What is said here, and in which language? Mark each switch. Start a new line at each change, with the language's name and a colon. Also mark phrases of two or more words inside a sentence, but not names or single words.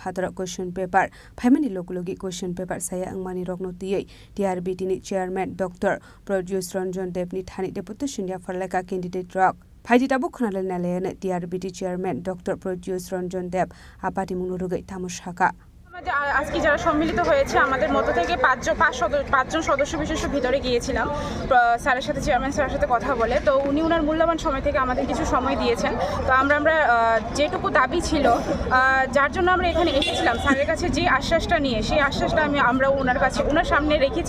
Kok Borok: फादर क्वेश्चन पेपर फाइमानि लोगलोगि क्वेश्चन पेपर साया अंगमानि रगनो तियै टिआरबिटी नि चेयरमैन डॉक्टर प्रद्युৎ रंजन देवनि थानि डेपुटेशन या फरलायका कैंडिडेट रक फाइदिताबु खनाले नालेने टिआरबिटी चेयरमैन डॉक्टर प्रद्युৎ रंजन देव आपाति मुनुरुगै तामुशाका
Bangla: আজকে যারা সম্মিলিত হয়েছে আমাদের মধ্য থেকে পাঁচজন সদস্য বিশেষ ভিতরে গিয়েছিলাম স্যারের সাথে, চেয়ারম্যান স্যারের সাথে কথা বলে। তো উনি ওনার মূল্যবান সময় থেকে আমাদের কিছু সময় দিয়েছেন। তো আমরা যেটুকু দাবি ছিল, যার জন্য আমরা এখানে এসেছিলাম, স্যারের কাছে যে আশ্বাসটা নিয়ে, সেই আশ্বাসটা আমরা ওনার সামনে রেখেছি।